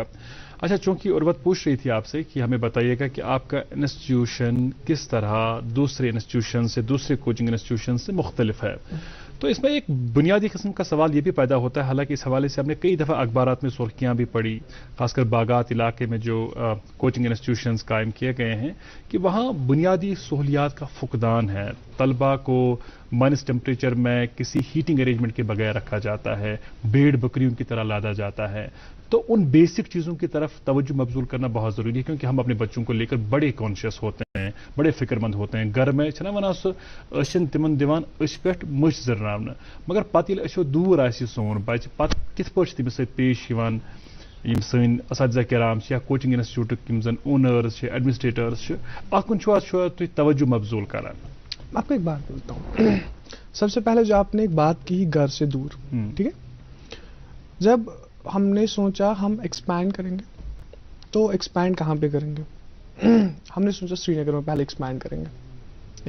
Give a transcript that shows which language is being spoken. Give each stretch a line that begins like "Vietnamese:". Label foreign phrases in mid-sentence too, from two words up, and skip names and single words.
Urdu: اچھا، چونکہ عروت پوچھ رہی تھی آپ سے کہ ہمیں بتائیے گا کہ آپ کا انسٹیٹیوشن کس طرح دوسرے انسٹیٹیوشن سے، دوسرے
English: coaching institution
Urdu: سے مختلف ہے، تو اس میں ایک بنیادی قسم کا سوال یہ بھی پیدا ہوتا ہے، حالانکہ اس حوالے سے ہم نے کئی دفعہ اخبارات میں سرخیاں بھی پڑھی، خاص کر باغات علاقے میں جو
English: coaching institutions
Urdu: قائم کیے گئے ہیں، کہ وہاں بنیادی سہولیات کا فقدان ہے، طلبہ کو
English: minus temperature
Urdu: میں کسی
English: heating arrangement
Urdu: کے بغیر رکھا جاتا ہے، بھیڑ بکریوں کی طرح لادا جاتا ہے۔ تو ان بیسک چیزوں کی طرف توجہ مبذول کرنا بہت ضروری ہے، کیونکہ ہم اپنے بچوں کو لے کر بڑے کانشیس ہوتے ہیں، بڑے فکر مند ہوتے ہیں۔
Kashmiri: گھر میں چھنا ونان سو اشن تمن دیوان اش پہ مش زرناونہ، مگر پتہ ییٚلہِ أسیو دوٗر آسہِ سون بچہ، پتہ کِتھ پٲٹھۍ چھِ تٔمِس سۭتۍ پیش یِوان یِم سٲنۍ اساتذہ کرام چھِ یا کوچنگ انسٹیٹیوٹٕکۍ یِم زن اونٲرٕز چھِ، ایڈمنسٹریٹرز چھِ، اتھ کُن چھُوا تُہۍ توجہ مبذول کران؟
Urdu: آپ کو ایک بات بولتا ہوں، سب سے پہلے جو آپ نے ایک بات کی گھر سے دور، ٹھیک ہے، جب ہم نے سوچا ہم ایکسپینڈ کریں گے تو ایکسپینڈ کہاں پہ کریں گے، ہم نے سوچا سری نگر میں پہلے ایکسپینڈ کریں گے۔